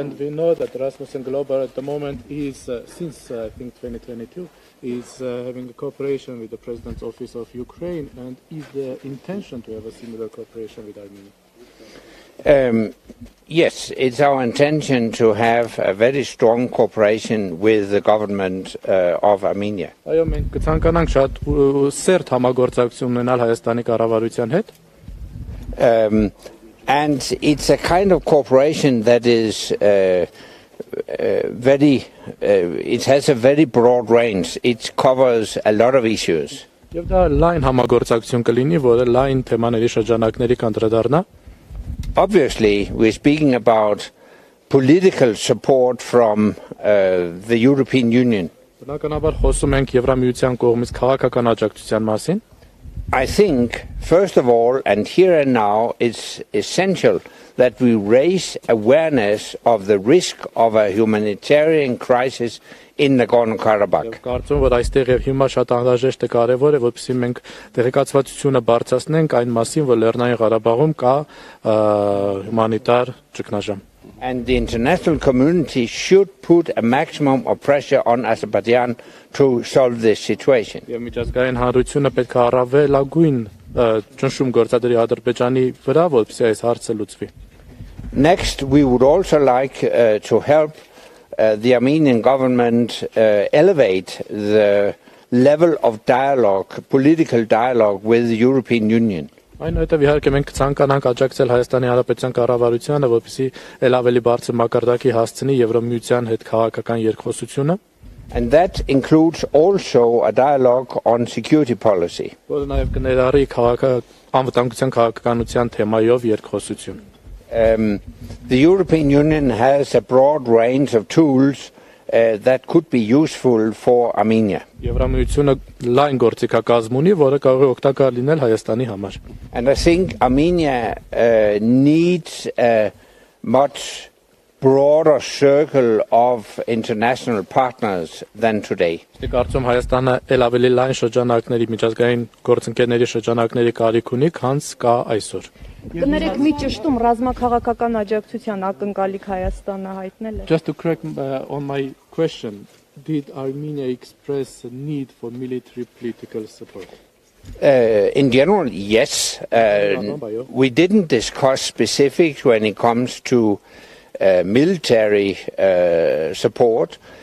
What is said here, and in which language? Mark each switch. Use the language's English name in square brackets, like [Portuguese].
[English] And we know that Rasmussen Global at the moment is since I think 2022 is having a cooperation with the President's Office of Ukraine, and is the intention to have a similar cooperation with Armenia? Yes, it's our intention to have a very strong cooperation with the government of Armenia. [Armenian] Այո, մենք կցանկանանք շատ սերտ համագործակցություն ունենալ Հայաստանի կառավարության հետ։ [English] And it's a kind of cooperation that is it has a very broad range. It covers a lot of issues. [Armenian] Եվ դա լայն համագործակցություն կլինի, որը լայն թեմաների շրջանակների կանդրադառնա։ [English] Obviously, we're speaking about political support from the European Union. [Armenian] Բնականաբար խոսում ենք Եվրամիության կողմից քաղաքական աջակցության մասին։ [English] I think, first of all, and here and now, it's essential that we raise awareness of the risk of a humanitarian crisis in Nagorno-Karabakh. [Armenian] Կարծում որ այստեղ եւ հիմա շատ անհրաժեշտ է կարեւոր է որպեսզի մենք տեղեկացվածությունը բարձրացնենք այն մասին, որ Լեռնային Ղարաբաղում կա հումանիտար ճգնաժամ. [English] And the international community should put a maximum of pressure on Azerbaijan to solve this situation. [Armenian] Եվ միջազգային հանրությունը պետք է առավելագույն ճնշում գործադրի Ադրբեջանի վրա, որպեսզի այս հարցը լուծվի. [English] Next, we would also like to help the Armenian government elevate the level of dialogue, political dialogue with the European Union. [Armenian] Այնուհետև իհարկե մենք ցանկանանք աջակցել Հայաստանի Հանրապետության կառավարությանը, որպեսզի ել ավելի բարձր մակարդակի հասցնի Եվրամիության հետ քաղաքական երկխոսությունը. [English] And that includes also a dialogue on security policy. [Armenian] Որը նաև կներառի անվտանգության քաղաքականության թեմայով երկխոսություն. [English] The European Union has a broad range of tools that could be useful for Armenia. [Armenian] Եվրամիությունը լայն գործիքակազմ ունի, որը կարող է օգտակար լինել Հայաստանի համար. [English] And I think Armenia needs a much broader circle of international partners than today. [Armenian] Ես կարծում Հայաստանը ել ավելի լայն շրջանակների միջազգային գործընկերների շրջանակների կարիք ունի, քան կա այսօր. Կներեք մի ճշտում ռազմաքաղաքական աջակցության ակնկալիք Հայաստանը հայտնել է. [English] Just to correct on my question, did Armenia express a need for military political support? In general, yes. We didn't discuss specifics when it comes to military support.